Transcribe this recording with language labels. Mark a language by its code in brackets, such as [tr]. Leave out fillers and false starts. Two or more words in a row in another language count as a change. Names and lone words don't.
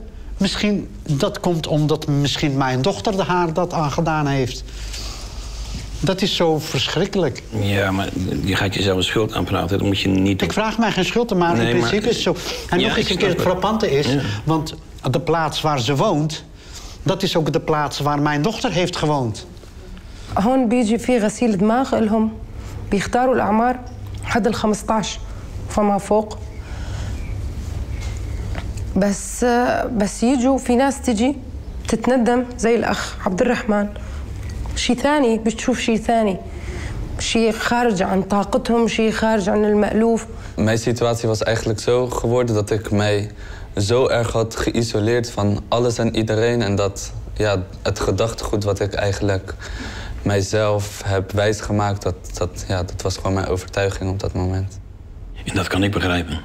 [nl] Misschien dat komt omdat misschien mijn dochter haar dat aangedaan heeft. Dat is zo verschrikkelijk. Ja, maar je gaat jezelf een schuld aanpraten. Dat moet je niet... Ik vraag mij geen schuld, maar in principe is het zo. En nog eens een keer het frappante is, want de plaats waar ze woont, dat is ook de plaats waar mijn dochter heeft gewoond. [ar] هون بيجي في غسيل دماغ لهم بيختاروا الأعمار حد ال 15 فما فوق بس يجوا في ناس تجي تتندم زي الأخ عبد الرحمن شيء ثاني بتشوف شيء ثاني شيء خارج عن طاقتهم شيء خارج عن المألوف. [nl] Mijn situatie was eigenlijk zo geworden dat ik mij zo erg had geïsoleerd van alles en iedereen en dat ja, het gedachtegoed wat ik eigenlijk mijzelf heb wijsgemaakt, dat was gewoon mijn overtuiging op dat moment. En dat kan ik begrijpen.